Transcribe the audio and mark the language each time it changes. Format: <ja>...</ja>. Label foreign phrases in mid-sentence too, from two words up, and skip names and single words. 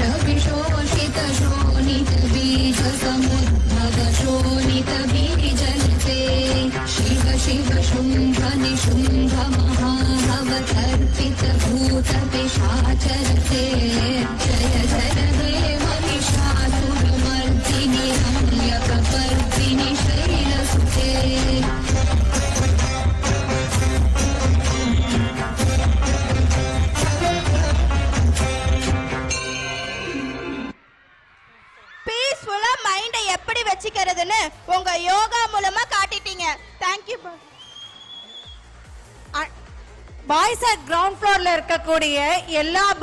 <sa>विशोषित शोणित बीज समुद्भव शोणित बीजलते शिव शिव शुम्भ निशुम्भ महाभवतर्पित भूत पिशाचरते जय जय हे महिषासुरमर्दिनि रम्यकपर्दिनि शैलसुते</sa> <ta>எப்படி வெச்சிக்கிறதுன்னு உங்க யோகா மூலமா காட்டிட்டீங்க.</ta> <en>Thank you. boys at ground floor</en> <ta>இருக்கக்கூடிய எல்லா</ta>